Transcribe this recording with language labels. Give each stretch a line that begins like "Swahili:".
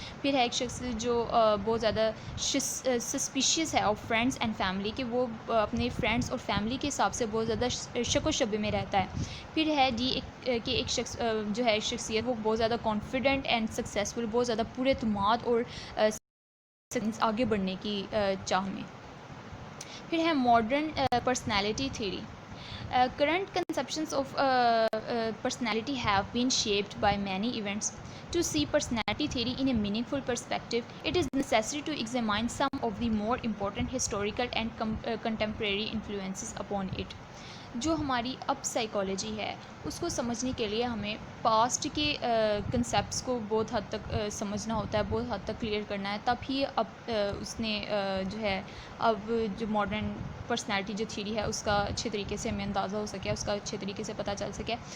Urdu: پھر ہے ایک شخص جو بہت زیادہ سسپیشیس ہے آف فرینڈس اینڈ فیملی, کہ وہ اپنے فرینڈس اور فیملی کے حساب سے بہت زیادہ شک و شبے میں رہتا ہے. پھر ہے ڈی کہ ایک شخص جو ہے شخصیت وہ بہت زیادہ کانفیڈنٹ اینڈ سکسیزفل, بہت زیادہ پورے اعتماد اور آگے بڑھنے کی چاہ میں. پھر ہے modern personality theory.
English: Current conceptions of personality have been shaped by many events. To see personality theory in a meaningful perspective, it is necessary to examine some of the more important historical and contemporary influences upon it.
Urdu: جو ہماری اب psychology ہے اس کو سمجھنے کے لیے ہمیں past کے کنسیپٹس کو بہت حد تک سمجھنا ہوتا ہے, بہت حد تک کلیئر کرنا ہے, تب ہی اب اس نے جو ہے اب جو ماڈرن پرسنالٹی جو تھیوری ہے اس کا اچھے طریقے سے ہمیں اندازہ ہو سکے, اس کا اچھے طریقے سے پتہ چل سکے.